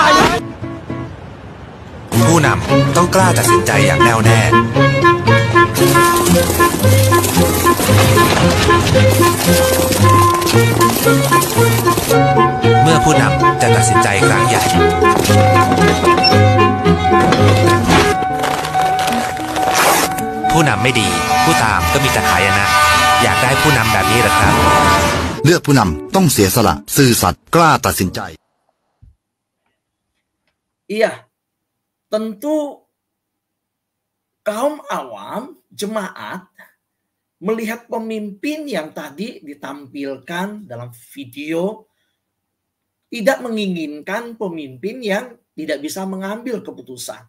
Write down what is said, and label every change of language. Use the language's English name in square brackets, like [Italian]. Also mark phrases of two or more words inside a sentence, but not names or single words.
[Thai] ผู้นำต้องกล้าตัดสินใจอย่างแน่วแน่เมื่อผู้นำจะตัดสินใจครั้งใหญ่ผู้นำไม่ดีผู้ตามก็มีแต่หายนะอยากได้ผู้นำแบบนี้หรือครับเลือกผู้นำต้องเสียสละซื่อสัตย์กล้าตัดสินใจ [Indonesian] Iya, tentu kaum awam, jemaat melihat pemimpin yang tadi ditampilkan dalam video tidak menginginkan pemimpin yang tidak bisa mengambil keputusan.